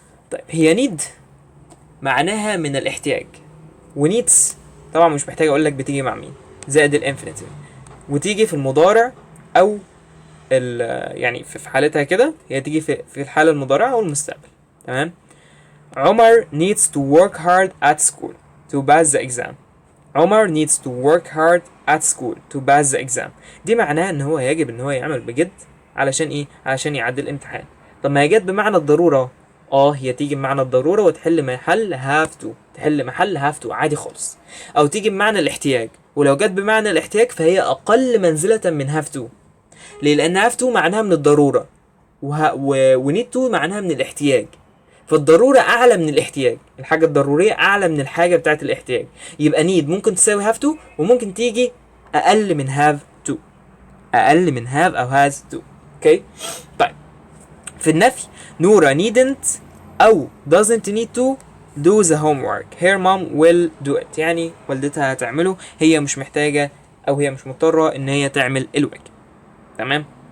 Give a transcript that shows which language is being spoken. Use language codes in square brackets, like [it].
[ar] طيب هي need معناها من الاحتياج، ونيدز طبعا مش محتاج اقول لك بتيجي مع مين، زائد الانفينيتيف، وتيجي في المضارع او يعني في حالتها كده هي تيجي في الحالة المضارعة او المستقبل. تمام. [en] Omar needs to work hard at school to pass the exam. Omar needs to work hard at school to pass the exam. [ar] دي معناها ان هو يجب ان هو يعمل بجد علشان ايه؟ علشان يعدي الامتحان. طب ما هي جت بمعنى الضرورة، هي تيجي بمعنى الضرورة وتحل محل have to، تحل محل have to عادي خالص. او تيجي بمعنى الاحتياج، ولو جت بمعنى الاحتياج فهي اقل منزلة من have to. ليه؟ لان have to معناها من الضرورة و need to معناها من الاحتياج، فالضرورة اعلى من الاحتياج، الحاجة الضرورية اعلى من الحاجة بتاعت الاحتياج. يبقى need ممكن تساوي have to وممكن تيجي اقل من have to، اقل من have او has to. اوكي طيب في النفي [en] Nora needn't او doesn't need to do the homework. her mom will do it، [ar] يعني والدتها هتعمله، هي مش محتاجة او هي مش مضطرة ان هي تعمل الواجب. تمام.